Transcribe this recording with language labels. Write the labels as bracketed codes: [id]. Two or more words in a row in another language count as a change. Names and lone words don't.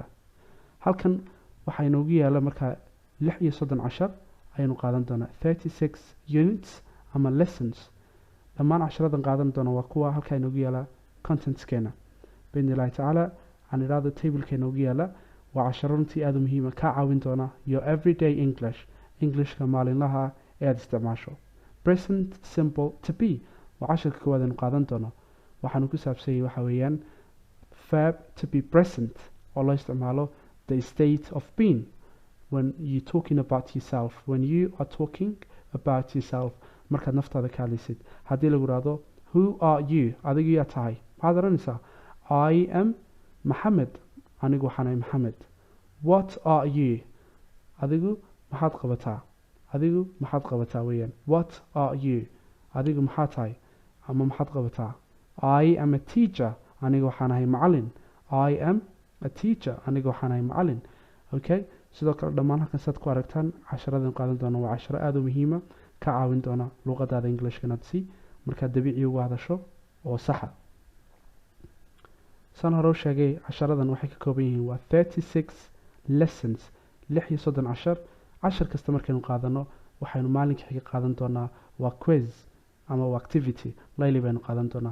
[so] Halkan waxaa inoogu yaala markaa 36 cashar ayaynu qaadan doonaa 36 units ama lessons. Dhammaan casharadan qaadan doona waa kuwa halkaa inoogu yaala contentskeena. [ar] بإذن الله تعالى, [so] aan idhaahdo tableka inoogu yaala waa casharo runtii aad u muhiima kaa caawin doona [en] your everyday Englishka [so] maalinlaha ee aad isticmaasho. [en] Present simple to be waa casharka koowaad aynu qaadan doono. [so] Waxaanu ku saabsanyay waxa weeyaan [en] verb to be present [so] oo loo isticmaalo [en] the state of being. When you're talking about yourself, when you are talking about yourself, [so] markaad naftaada ka hadlaysid, haddii lagu yiraahdo [en] who are you, [so] adigu yaa tahay, maxaad oranaysaa? [en] I am Mohammed, [so] anigu waxaan ahay Mohammed. [en] What are you, [so] adigu maxaad qabataa, adigu maxaad qabataa weeyaan. [en] What are you, [so] adigu maxaad tahay ama maxaad qabataa. [en] I am a teacher, [so] anigu waxaan ahay macallin. [en] I am a teacher, [so] anigu waxaan ahay macallin. Okay, sidoo kale dhammaan halkan saad ku aragtaan casharadan qaadan doona waa casharo aad u muhiima ka caawin doona luqadaada Englishka inaad si markaa dabiici ugu hadasho oo saxa. Saan hore u sheegay casharadan waxay ka kooban yihiin waa 36 lessons, 36 cashar kasta markaynu qaadano waxaynu maalinka xiga qaadan doonaa waa quiz ama waa activity layli baynu qaadan doonaa.